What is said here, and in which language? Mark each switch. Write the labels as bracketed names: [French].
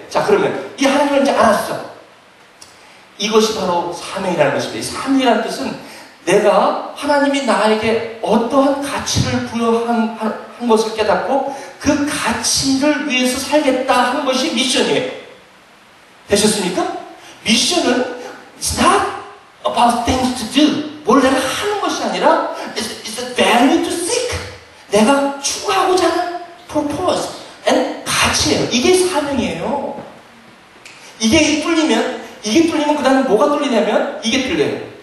[Korean] 자, 그러면 이 하나님을 이제 알았어. 이것이 바로 사명이라는 것입니다. 이 사명이라는 뜻은 내가 하나님이 나에게 어떠한 가치를 부여한 것을 깨닫고 그 가치를 위해서 살겠다 하는 것이 미션이에요. 되셨습니까? 미션은 [English] It's not about things to do. [Korean] 뭘 내가 하는 것이 아니라 [English] It's a value to seek. [Korean] 내가 추구하고자 하는 [English] purpose and [Korean] 가치예요. 이게 사명이에요. 이게 뚫리면 그 다음에 뭐가 뚫리냐면 이게 뚫려요.